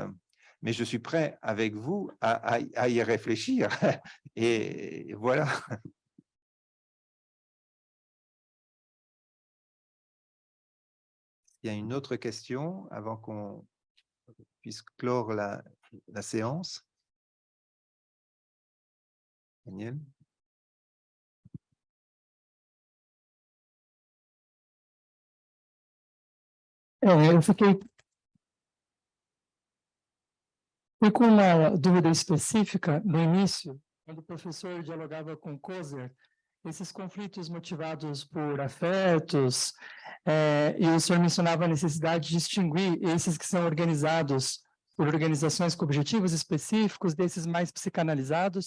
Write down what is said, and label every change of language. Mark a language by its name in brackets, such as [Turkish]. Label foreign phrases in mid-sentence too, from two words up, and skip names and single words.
[French] Mais je suis prêt avec vous à y réfléchir. Et voilà. Il y a une autre question avant qu'on puisse clore la séance. Daniel? [Portuguese] Eu fiquei com uma dúvida específica no início, quando o professor dialogava com Koser, esses conflitos motivados por afetos, e o senhor mencionava a necessidade de distinguir esses que são organizados por organizações com objetivos específicos, desses mais psicanalizados.